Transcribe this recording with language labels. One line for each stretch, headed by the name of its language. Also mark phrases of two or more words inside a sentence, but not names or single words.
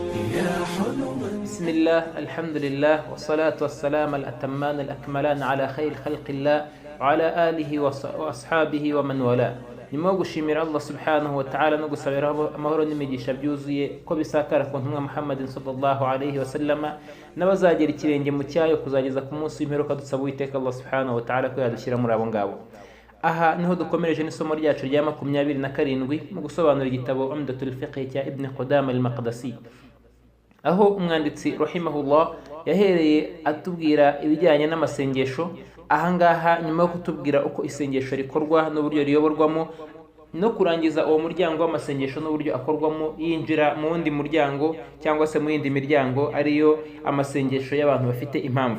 Arabic: بسم الله الحمد لله والصلاة والسلام الأتمان الأكملان على خير خلق الله وعلى آله وأصحابه ومن والاه.
Kinyarwanda: nyuma yo gushimira Allah
Arabic: سبحانه وتعالى
Kinyarwanda: no gusabira amahoro n'imigisha byuzuye ko bisakara ku ntumwa Muhammadin
Arabic: صلى الله عليه وسلم
Kinyarwanda: n'abazagera ikirenge mu cyayo kuzageza ku munsi w'imperuka, dusaba Uwiteka Allah
Arabic: سبحانه وتعالى
Kinyarwanda: ko yadushyira muri abo ngabo. Aha niho dukomereje n'isomo ryacu rya 27 mu gusobanura igitabo Umdatul Fiqh cya Ibn Qudama al-Maqdisi, aho umwanditsi rahimahullah yahereye atubwira ibijyanye n'amasengesho. Ahangaha nyuma yo kutubwira uko isengesho rikorwa n'uburyo riyoborwamo no kurangiza uwo muryango w'amasengesho n'uburyo akorwamo, yinjira mu wundi muryango cyangwa se mu yindi miryango, ariyo amasengesho y'abantu bafite impamvu.